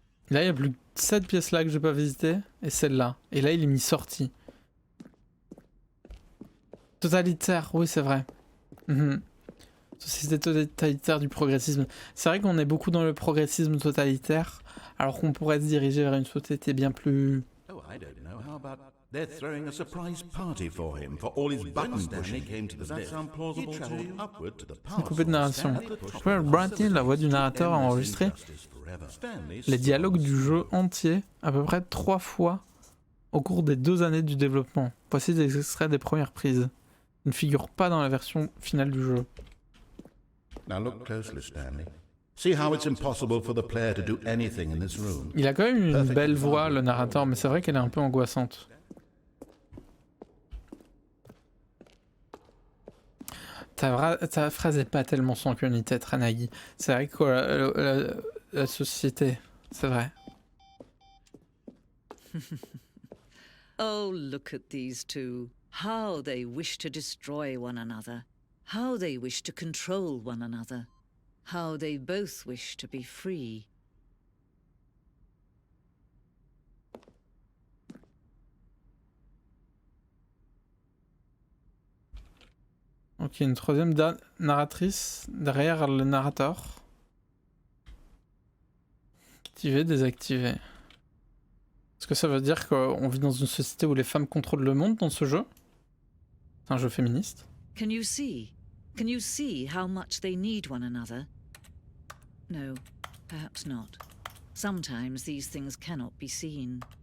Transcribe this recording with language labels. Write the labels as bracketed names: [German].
[French] Là, il y a plus que cette pièce-là que j'ai pas visité et celle-là. Et là, il est mis sorti. Totalitaire, oui, c'est vrai. Société totalitaire du progressisme. C'est vrai qu'on est beaucoup dans le progressisme totalitaire, alors qu'on pourrait se diriger vers une société bien plus... [English] Oh, I don't know. How about they're throwing a surprise party for him for all his button pushing. Does that sound plausible to you? Upward to the past. [French] Coupé de narration. Bradley, la voix du narrateur, a enregistré les dialogues du jeu entier à peu près 3 fois au cours des 2 années du développement. Voici des extraits des premières prises. Ils ne figurent pas dans la version finale du jeu. [English] Now look closely, Stanley. See how it's impossible for the player to do anything in this room. [French] Il a quand même une belle voix, le narrateur, mais c'est vrai qu'elle est un peu angoissante. Ta phrase est pas tellement sans queue ni tête, Ranagi. C'est vrai que la société, c'est vrai. [English] Oh, look at these two. How they wish to destroy one another. How they wish to control one another. How they both wish to be free. [French] Ok, une troisième narratrice derrière le narrateur. Activer, désactiver. Est-ce que ça veut dire qu'on vit dans une société où les femmes contrôlent le monde dans ce jeu? C'est un jeu féministe. [English] Can you see? Can you see how much they need one another? No, perhaps not. Sometimes these things cannot be seen.